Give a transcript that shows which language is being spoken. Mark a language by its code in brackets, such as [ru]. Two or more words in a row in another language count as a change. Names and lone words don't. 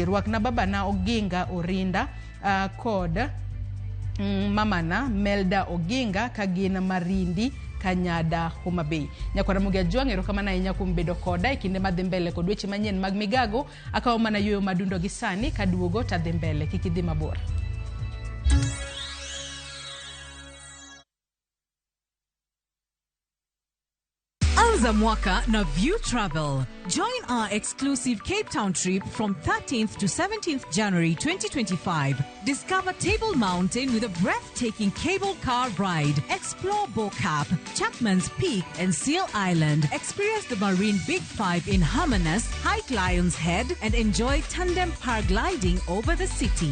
[luo] Rwakna babana Oginga Orinda kod mamana Melda Oginga kagina Marindi Kanyada Homa Bay. Nyakwara Mogi Ajwang' erokamano ahinya kuom bedo koda e kinde madhi mbele kod weche manyien mag migago. Akawo mana yoyo madundo gi sani kaduogo tadhi mbele, kik idhi mabor. [sw] Anza mwaka na View Travel. [en] Join our exclusive Cape Town trip from 13th to 17th January 2025. Discover Table Mountain with a breathtaking cable car ride. Explore Bo Cap, Chapman's Peak and Seal Island. Experience the Marine Big Five in Hermanus, hike Lion's Head and enjoy tandem paragliding over the city.